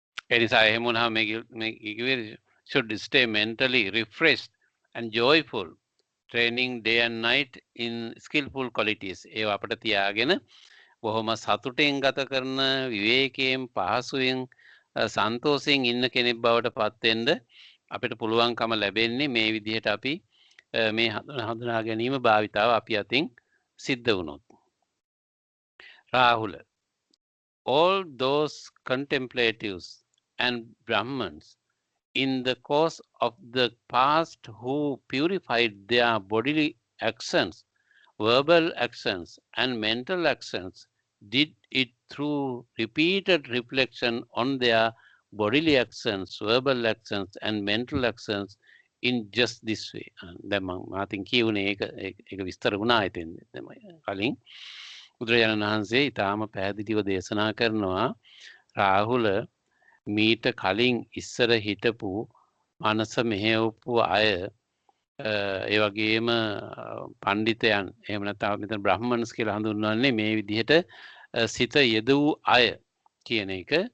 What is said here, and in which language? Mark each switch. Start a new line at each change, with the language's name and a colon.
Sinhala: ඒ නිසා එහෙම වුණාම මේ
English: should stay mentally refreshed and joyful, training day and night in skillful qualities.
Sinhala: ඒව අපිට තියාගෙන බොහොම සතුටෙන් ගත කරන විවේකයෙන් පහසුවෙන් සන්තෝෂයෙන් ඉන්න කෙනෙක් බවට පත් වෙන්න අපිට පුළුවන්කම ලැබෙන්නේ මේ විදිහට අපි මේ හඳුනා ගැනීම භාවිතාව අපි අතින් සිද්ධ වුණොත්.
English: Rahula, all those contemplatives and Brahmins in the course of the past who purified their bodily actions, verbal actions and mental actions did it through repeated reflection on their bodily actions, verbal actions and mental actions in just this way.
Sinhala: දැන් මම අතින් කියුනේ ඒක විස්තර වුණා ඉතින් කලින් බුදුරජාණන් වහන්සේ ඊටාම පැහැදිලිව දේශනා කරනවා රාහුල මීට කලින් ඉස්සර හිටපු මනස මෙහෙවපු අය ඒ වගේම පඬිතයන් එහෙම නැත්නම් මෙතන බ්‍රාහ්මණස් කියලා හඳුන්වන්නේ මේ විදිහට සිත යෙදූ අය කියන එක.